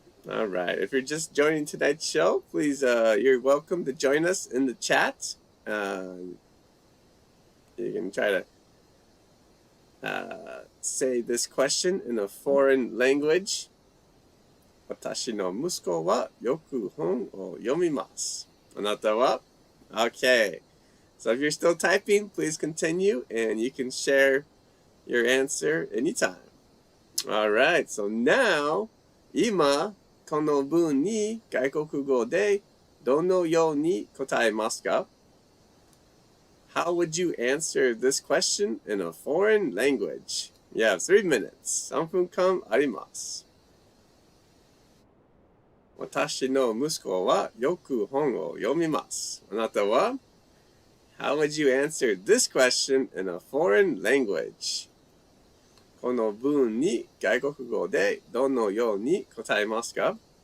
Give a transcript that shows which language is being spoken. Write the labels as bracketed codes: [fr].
[en] All right. If you're just joining tonight's show, please, you're welcome to join us in the chat. You can try to say this question in a foreign language. [ja] 私の息子はよく本を読みます。あなたは? [en] Okay. So if you're still typing, please continue and you can share your answer anytime. All right. So now, [ja] 今、この文に外国語でどのように答えますか [en] How would you answer this question in a foreign language? You have 3 minutes. [ja] 3分間あります。私の息子はよく本を読みます。あなたは [en] How would you answer this question in a foreign language? [ja] この文に外国語でどのように答えますか？